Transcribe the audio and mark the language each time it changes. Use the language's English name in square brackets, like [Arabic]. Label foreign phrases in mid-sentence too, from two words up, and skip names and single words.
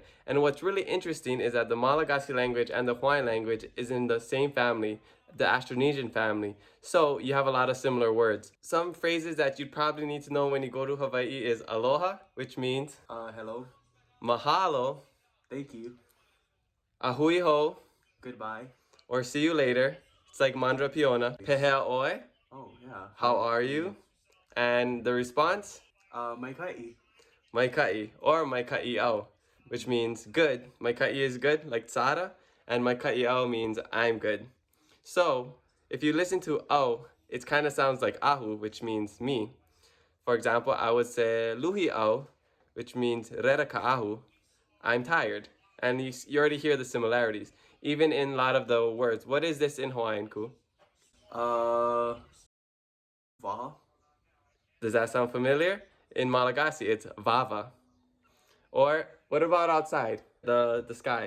[English] And what's really interesting is that the Malagasy language and the Hawaiian language is in the same family, the Austronesian family. So you have a lot of similar words. Some phrases that you'd probably need to know when you go to Hawaii is aloha, which means hello, mahalo, thank you, [Hawaiian] ahui ho, [English] goodbye. or see you later. It's like [Malagasy] mandra piona. [Hawaiian] Pehea oi, [English] Oh yeah. how are you? And the response, [Hawaiian] Mai kai. mai kai, or mai kai au, [English] which means good. [Hawaiian] Mai kai [English] is good, like tsara, and [Hawaiian] mai kai au [English] means I'm good. So if you listen to au, it kind of sounds like ahu, which means me. For example, I would say [Hawaiian] luhi au, [English] which means [Malagasy] rera ka ahu, [English] I'm tired. And you already hear the similarities, even in a lot of the words. What is this in Hawaiian, Ku? Vaha. Does that sound familiar? In Malagasy, it's vava. Or what about outside, the sky?